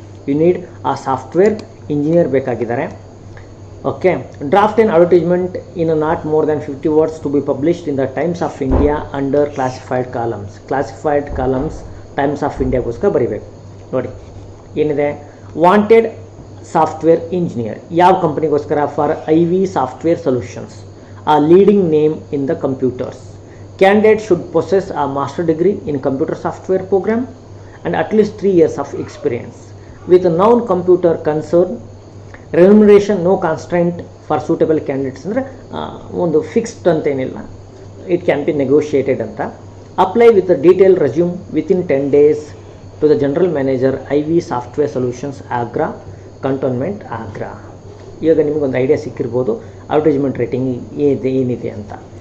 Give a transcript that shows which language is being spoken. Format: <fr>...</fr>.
<en>you need a software engineer</en> <kn>ಬೇಕಾಗಿದ್ದಾರೆ.</kn> <en>Okay, draft an advertisement in not more than 50 words to be published in the Times of India under classified columns.</en> <kn>Classified columns times of ಇಂಡಿಯಾಗೋಸ್ಕರ ಬರೀಬೇಕು ನೋಡಿ. ಏನಿದೆ? Wanted software engineer. ಯಾವ ಕಂಪನಿಗೋಸ್ಕರ?</kn> <en>For IV software solutions, a leading name in the computers. Candidate should possess a master degree in computer software program and at least 3 years of experience. With a known computer concern, remuneration no constraint for suitable candidates.</en> <kn>ಅಂದರೆ ಒಂದು fixed ಅಂತ ಏನಿಲ್ಲ,</kn> <en>it can be negotiated</en> <kn>ಅಂತ.</kn> <en>Apply with detail resume within 10 days to the general manager IV software solutions, Agra, cantonment, Agra.</en> <kn>ಈಗ ನಿಮಗೊಂದು idea ಸಿಕ್ಕಿರ್ಬೋದು advertisement rating ಏನಿದೆ ಅಂತ.</kn>